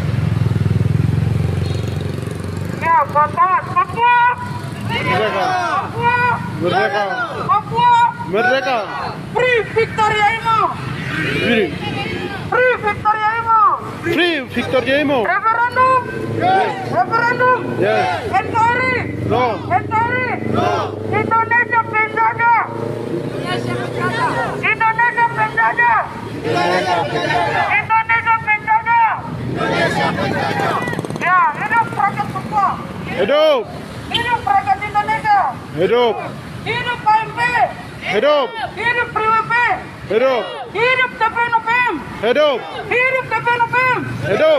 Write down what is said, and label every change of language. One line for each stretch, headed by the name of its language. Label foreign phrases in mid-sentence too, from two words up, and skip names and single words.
Indonesian: Ya, kawan-kawan, Papua, Merdeka. Papua, Merdeka. Papua, Merdeka. Free Victoria Imo, Free. Free Victoria Imo, Free Victoria Imo. referendum, referendum, Yes. NKRI, No. NKRI, Indonesia penjajah, Indonesia penjajah, Indonesia penjajah. Ya, hidup rakyat Papua, Hidup. hidup rakyat Indonesia, Hidup. hidup KMP, Hidup. hidup PWP, Hidup. hidup TPNOPM, Hidup. hidup TPNOPM, Hidup.